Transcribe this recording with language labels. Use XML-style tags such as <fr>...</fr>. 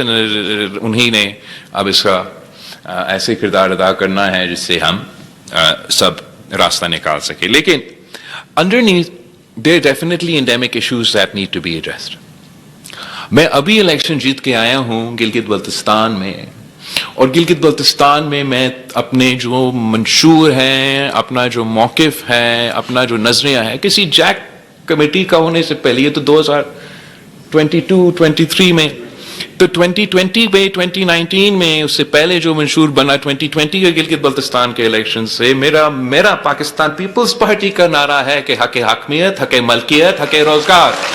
<ur>انہی نے اب اس کا ایسے کردار ادا کرنا ہے جس سے ہم سب راستہ نکال سکیں. لیکن</ur> <en>underneath there are definitely endemic issues that need to be addressed.</en> <ur>میں ابھی الیکشن جیت کے آیا ہوں گلگت بلتستان میں, اور گلگت بلتستان میں اپنے جو منشور ہیں, اپنا جو موقف ہے, اپنا جو نظریہ ہے, کسی جیک کمیٹی کا ہونے سے پہلے, یہ تو 2022-23 میں, تو 2020 میں 2019 میں اس سے پہلے جو منشور بنا 2020 کے گلگت بلتستان کے الیکشن سے, میرا پاکستان پیپلز پارٹی کا نعرہ ہے کہ حق حاکمیت, حق ملکیت, حق روزگار.</ur>